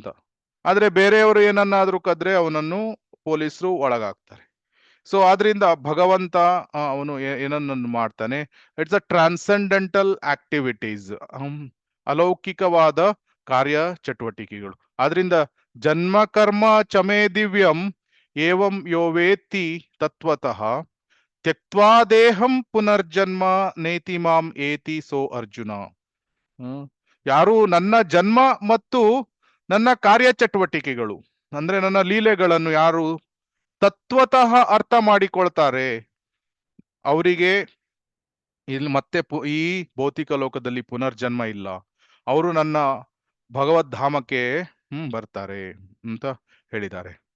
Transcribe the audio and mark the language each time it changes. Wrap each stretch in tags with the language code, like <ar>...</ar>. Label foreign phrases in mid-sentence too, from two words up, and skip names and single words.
<kn>ಆದ್ರೆ ಬೇರೆಯವರು ಏನನ್ನಾದ್ರೂ ಕದ್ರೆ ಅವನನ್ನು ಪೊಲೀಸರು ಒಳಗಾಗ್ತಾರೆ. ಸೊ ಆದ್ರಿಂದ ಭಗವಂತ ಅವನು ಏನನ್ನು ಮಾಡ್ತಾನೆ,</kn> <en>it's a transcendental activities,</en> <kn>ಅಲೌಕಿಕವಾದ ಕಾರ್ಯ ಚಟುವಟಿಕೆಗಳು.</kn> <sa>ಆದ್ರಿಂದ ಜನ್ಮ ಕರ್ಮ ಚಮೇ ದಿವ್ಯಂ ಏವಂ ಯೋ ವೇತ್ತಿ ತತ್ವತಃ ತ್ಯಕ್ತ್ವಾ ದೇಹಂ ಪುನರ್ಜನ್ಮ ನೇತಿ ಮಾಂ ಏತಿ ಸೋ ಅರ್ಜುನ.</sa> <kn>ಯಾರು ನನ್ನ ಜನ್ಮ ಮತ್ತು ನನ್ನ ಕಾರ್ಯ ಚಟುವಟಿಕೆಗಳು ಅಂದ್ರೆ ನನ್ನ ಲೀಲೆಗಳನ್ನು ಯಾರು ತತ್ವತಃ ಅರ್ಥ ಮಾಡಿಕೊಳ್ತಾರೆ, ಅವರಿಗೆ ಇಲ್ಲಿ ಮತ್ತೆ ಈ ಭೌತಿಕ ಲೋಕದಲ್ಲಿ ಪುನರ್ಜನ್ಮ ಇಲ್ಲ, ಅವರು ನನ್ನ ಭಗವದ್ಧಾಮಕ್ಕೆ ಬರ್ತಾರೆ ಅಂತ ಹೇಳಿದ್ದಾರೆ.</kn>